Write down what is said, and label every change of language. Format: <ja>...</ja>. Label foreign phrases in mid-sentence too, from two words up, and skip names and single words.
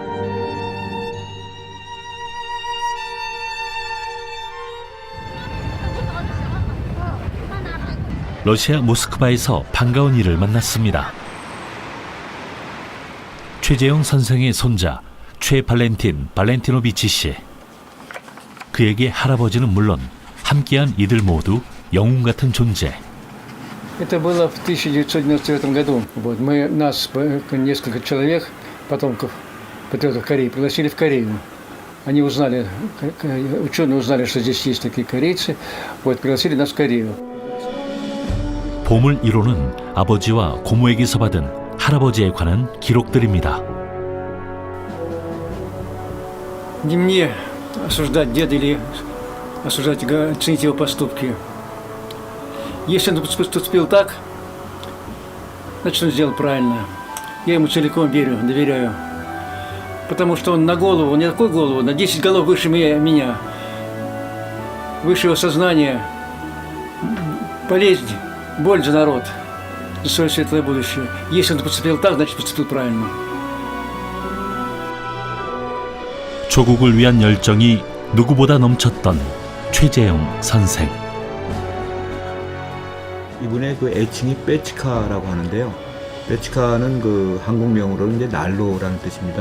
<ko>러시아 모스크바에서 반가운 이를 만났습니다. 최재형 선생의 손자 최 발렌티노비치 씨. 그에게 할아버지는 물론 함께한 이들 모두 영웅 같은 존재.</ko> <ru>Это было в 1999 году. Нас, несколько человек, потомков патриотов Кореи, пригласили в Корею. Они узнали, ученые узнали, что здесь есть такие корейцы, пригласили нас в Корею.</ru> <ko>보물 1호는 아버지와 고모에게서 받은 할아버지에 관한 기록들입니다.</ko> <ru>Не мне осуждать деда или осуждать, оценить его поступки. Если он поступил так, значит, он сделал правильно. Я ему целиком верю, доверяю. Потому что он на голову, не такую голову, на 10 голов выше меня. Выше его сознания. Болезнь, боль за народ, за свое светлое будущее. Если он поступил так, значит, поступил правильно.</ru> <ko>조국을 위한 열정이 누구보다 넘쳤던 최재형 선생. 이분의 그 애칭이 빼치카라고 하는데요. 빼치카는 그 한국명으로는 이제 난로라는 뜻입니다.</ko>